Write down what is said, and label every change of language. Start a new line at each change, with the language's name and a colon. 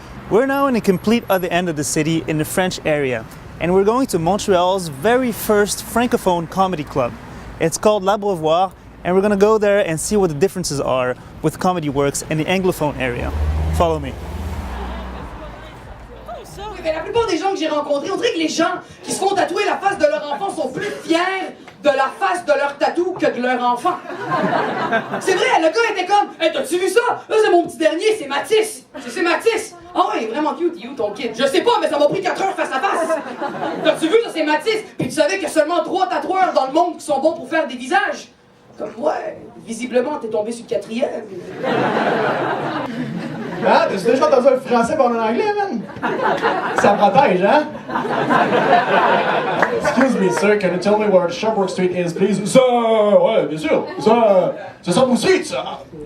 English: We're now in a complete other end of the city in the French area, and we're going to Montreal's very first Francophone comedy club. It's called L'Abreuvoir, and we're gonna go there and see what the differences are with Comedy Works in the Anglophone area. Follow me.
French: Mais la plupart des gens que j'ai rencontrés, on dirait que les gens qui se font tatouer la face de leur enfant sont plus fiers de la face de leur tatou que de leur enfant. C'est vrai, le gars était comme « Hey, t'as-tu vu ça? Là, c'est mon petit dernier, c'est Mathis. C'est Mathis. Ah ouais, il est vraiment cute. Il est où ton kid? Je sais pas, mais ça m'a pris 4 heures face à face. T'as-tu vu, ça, c'est Mathis? Puis tu savais qu'il y a seulement 3 tatoueurs dans le monde qui sont bons pour faire des visages? Comme, ouais, visiblement, t'es tombé sur le 4e. Hein? T'as déjà entendu un français parler en anglais, man? Ça protège, hein?
English: Excuse me, sir, can you tell me where Sherbrooke Street is, please?
French: Ça, ouais, bien sûr. Ça, c'est Sherbrooke Street, ça.